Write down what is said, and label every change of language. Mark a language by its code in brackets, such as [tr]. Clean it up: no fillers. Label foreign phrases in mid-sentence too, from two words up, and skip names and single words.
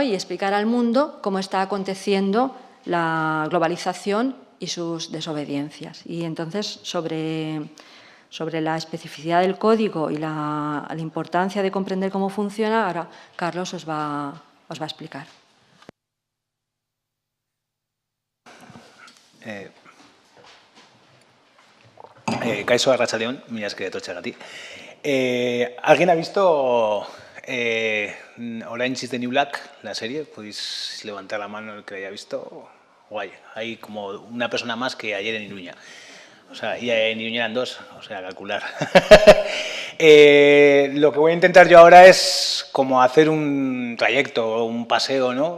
[es] Y explicar al mundo cómo está aconteciendo la globalización y sus desobediencias. Y entonces, sobre la especificidad del código y la importancia de comprender cómo funciona, ahora Carlos os va a explicar. [eu] Kaixo, arratsaldeon, mila esker etortzeagatik. [es] ¿Alguien ha visto Orange is the New Black, la serie? ¿Podéis levantar la mano el que la haya visto? Guay, hay como una persona más que ayer en Iruña. O sea, y en Iruña eran dos, o sea, calcular. Lo que voy a intentar yo ahora es como hacer un trayecto, un paseo, ¿no?